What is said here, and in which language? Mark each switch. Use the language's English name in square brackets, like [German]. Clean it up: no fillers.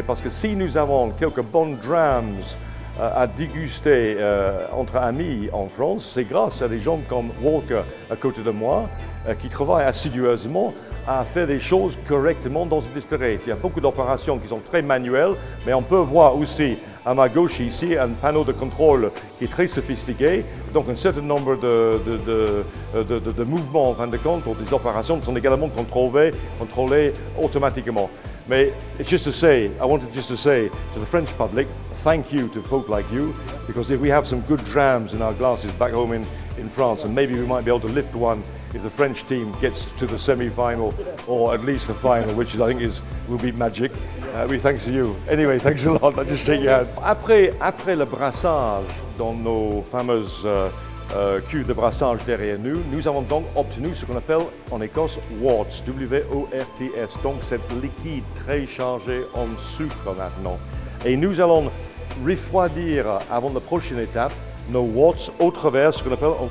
[French] Parce que si nous avons quelques bonnes drams à déguster entre amis en France, c'est grâce à des gens comme Walker à côté de moi qui travaillent assidueusement à faire des choses correctement dans une distillerie. Il y a beaucoup d'opérations qui sont très manuelles, mais on peut voir aussi à ma gauche ici un panneau de contrôle qui est très sophistiqué. Donc un certain nombre de mouvements en fin de compte pour des opérations sont également contrôlés automatiquement. [English] Mais just to say, I wanted just to say to the French public, thank you to folk like you, because if we have some good drams in our glasses back home in France, and maybe we might be able to lift one if the French team gets to the semi-final or at least the final, which I think will be magic. We thanks to you. Anyway, thanks a lot. I just shake your hand. [French] Après le brassage dans nos fameuses cuves de brassage derrière nous, nous avons donc obtenu ce qu'on appelle en Écosse worts, W-O-R-T-S, donc c'est liquide très chargé en sucre maintenant. Et nous allons refroidir avant la prochaine étape nos worts au travers ce qu'on appelle